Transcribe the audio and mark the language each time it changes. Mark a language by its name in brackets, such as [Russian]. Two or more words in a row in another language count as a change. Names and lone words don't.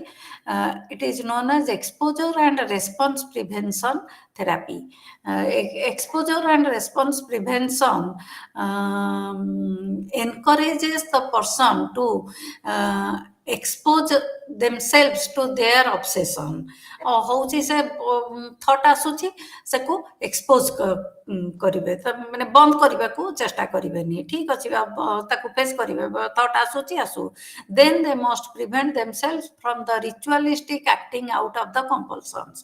[English] It is known as exposure and response prevention therapy. Exposure and response prevention encourages the person to expose themselves to their obsession. [Odia] ହଉଛି ସେ ଥଟ୍ ଆସୁଛି ସେକୁ ଏକ୍ସପୋଜ କରିବେ, ମାନେ ବନ୍ଦ କରିବାକୁ ଚେଷ୍ଟା କରିବେନି। ଠିକ ଅଛି, ତାକୁ ଫେସ୍ କରିବେ, ଥଟ୍ ଆସୁଛି ଆସୁ। [English] Then they must prevent themselves from the ritualistic acting out of the compulsions.